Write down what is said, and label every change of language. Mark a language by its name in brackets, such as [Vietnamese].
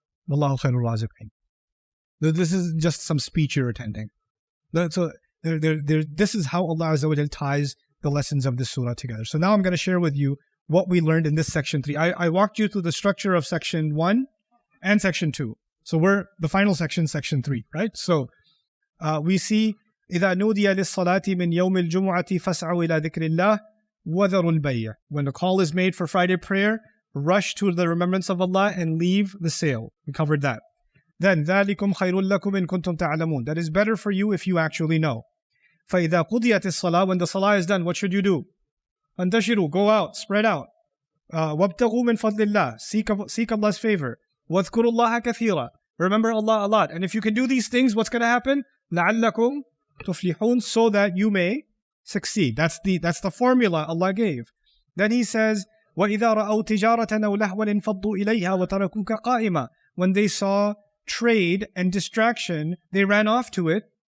[Arabic] Wallahu khairul raziqeen. [English] This is just some speech you're attending. So this is how Allah Azza wa Jal ties the lessons of this surah together. So now I'm going to share with you what we learned in this section 3. I walked you through the structure of section 1 and section 2. So we're the final section, section 3, right? [Arabic] So we see إِذَا نُودِيَ لِلصَّلَاةِ مِنْ يَوْمِ الْجُمُعَةِ فَاسْعَوْا إِلَى ذِكْرِ اللَّهِ وَذَرُوا الْبَيْعَ. [English] When the call is made for Friday prayer, rush to the remembrance of Allah and leave the sale. We covered that. Then [Arabic] ذَلِكُمْ خَيْرٌ لَكُمْ إِن كُنْتُمْ تَعْلَمُونَ. [English] That is better for you if you actually know. [Arabic] فَإِذَا قُضِيَتِ الصَّلَاةِ [English] When the salah is done, what should you do? [Arabic] فَانْتَشِرُوا [English] Go out, spread out. [Arabic] وَابْتَغُوا مِنْ فَضْلِ اللَّهِ [English] Seek Allah's favor. [Arabic] وَاذْكُرُوا اللَّهَ كَثِيرًا [English] Remember Allah a lot. And if you can do these things, what's going to happen? [Arabic] لَعَلَّكُمْ تُفْلِحُونَ [English] So that you may succeed. That's the formula Allah gave. Then He says, [Arabic] وَإِذَا رَأَوْا تِجَارَةً أَوْ لَهْوًا انْفَضُّوا إِلَيْهَا وَتَرَكُوكَ قَائِمًا [English] When they saw trade and distraction, they ran off to it.